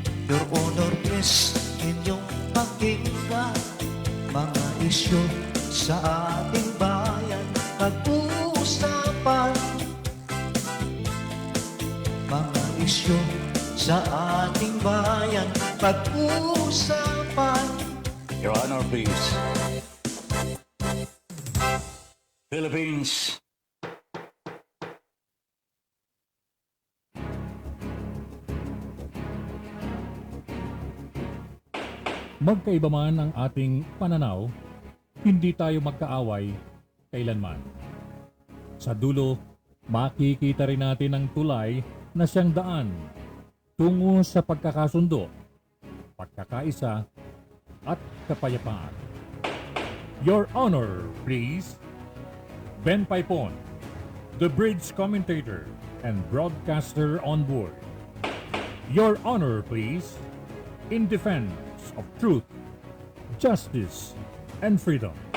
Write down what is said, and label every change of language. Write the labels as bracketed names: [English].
[English] Your Honor, please, [Filipino] inyong pakinggan. Mga isyu sa ating bayan, pag-uusapan. Mga isyu sa ating bayan, pag-uusapan. [English] Your Honor, please. Philippines. [Filipino] Magkaiba man ang ating pananaw, hindi tayo magkaaway kailanman. Sa dulo, makikita rin natin ang tulay na siyang daan tungo sa pagkakasundo, pagkakaisa, at kapayapaan. [English] Your Honor, please. Ben Paipon, the bridge commentator and broadcaster on board. Your Honor, please. In defense of truth, justice, and freedom.